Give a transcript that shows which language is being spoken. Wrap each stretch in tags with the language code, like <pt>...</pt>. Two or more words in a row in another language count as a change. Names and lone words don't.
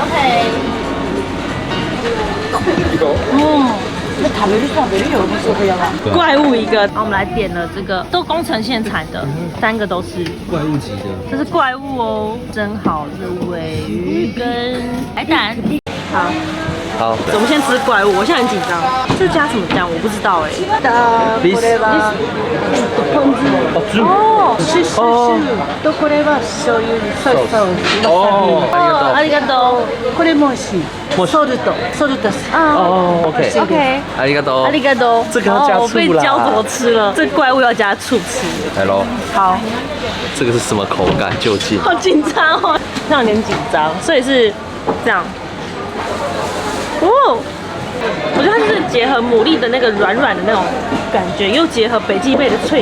<zh>怪物一个，然后我们来点了这个，都宫城县产的，3个都是怪物级的，这是怪物哦，真好是尾鱼跟海胆。好，我们先吃怪物，我现在很紧张。这加什么酱我不知道哎。</zh> <ja>とこれは醤油にソースを哦，ありがとう。これも美味しい。ソルト哦 OK，ありがとう。ありがとう。</ja> <zh>这个要加醋啦。我被教怎么吃了，这怪物要加醋吃。来喽。好。这个是什么口感？究竟？好紧张哦，这样有点紧张，所以是这样。哦，我觉得它就是结合牡蛎的那个软软的那种感觉，又结合北极贝的脆感。</zh>